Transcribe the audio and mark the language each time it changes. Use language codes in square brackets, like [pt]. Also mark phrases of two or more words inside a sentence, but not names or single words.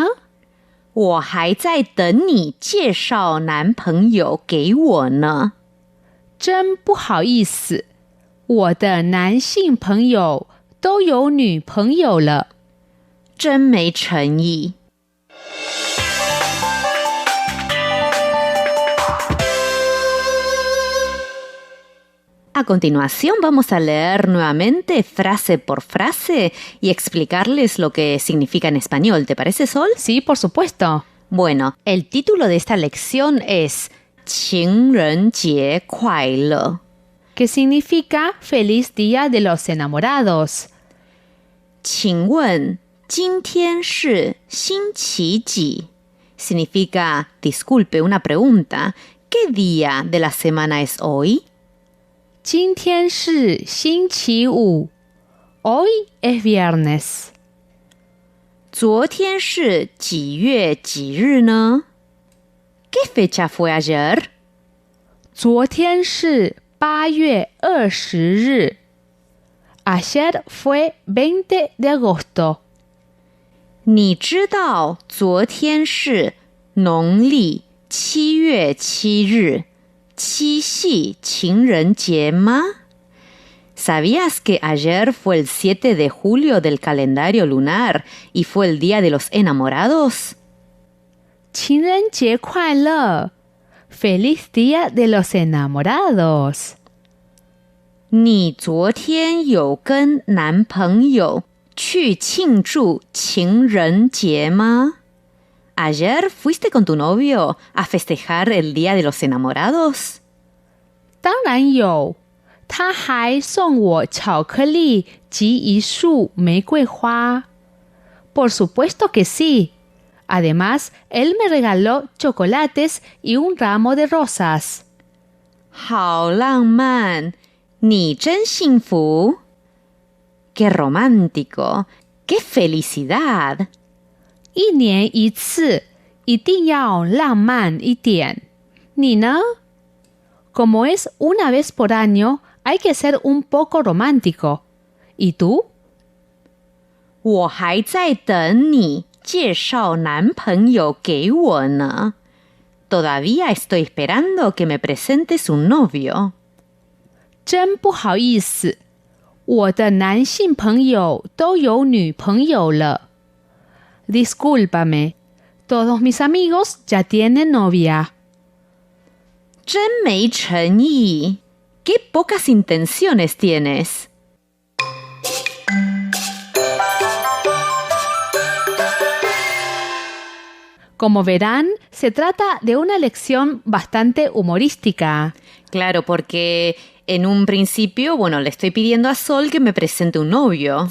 [zh] 我还在等你介绍男朋友给我呢。真不好意思，我的男性朋友都有女朋友了。真没诚意。 [es] A continuación vamos a leer nuevamente frase por frase y explicarles lo que significa en español. ¿Te parece, Sol? Sí, por supuesto. Bueno, el título de esta lección es [zh] 情人节快乐, [es] que significa Feliz Día de los Enamorados. [zh] 请问今天是星期几? [es] Significa, disculpe, una pregunta. ¿Qué día de la semana es hoy? [zh] 今天是星期五。 [es] Hoy es viernes. [zh] 昨天是几月几日呢？ [es] ¿Qué fecha fue ayer? [zh] 昨天是8月20 日。 [es] Ayer fue 20 de agosto. [zh] 你知道昨天是农历7月7日，七夕情人节吗？ [es] ¿Sabías que ayer fue el 7 de julio del calendario lunar y fue el Día de los Enamorados? [zh] 情人节快乐 [es] Feliz Día de los Enamorados. [zh] 你昨天有跟男朋友去庆祝情人节吗？ [es] ¿Ayer fuiste con tu novio a festejar el Día de los Enamorados? [zh] 当然有，他还送我巧克力及一束玫瑰花。 [es] Por supuesto que sí. Además, él me regaló chocolates y un ramo de rosas. [zh] 好浪漫，你真幸福。 [es] Qué romántico, qué felicidad. [zh] 一年一次，一定要浪漫一点。你呢？ [es] Como es una vez por año, hay que ser un poco romántico. ¿Y tú? [zh] 我还在等你介绍男朋友给我呢。 [es] Todavía estoy esperando que me presentes un novio. [zh] 真不好意思，我的男性朋友都有女朋友了。 [es] Discúlpame, todos mis amigos ya tienen novia. [zh] 真没诚意， [es] Qué pocas intenciones tienes. Como verán, se trata de una lección bastante humorística. Claro, porque en un principio, le estoy pidiendo a Sol que me presente un novio.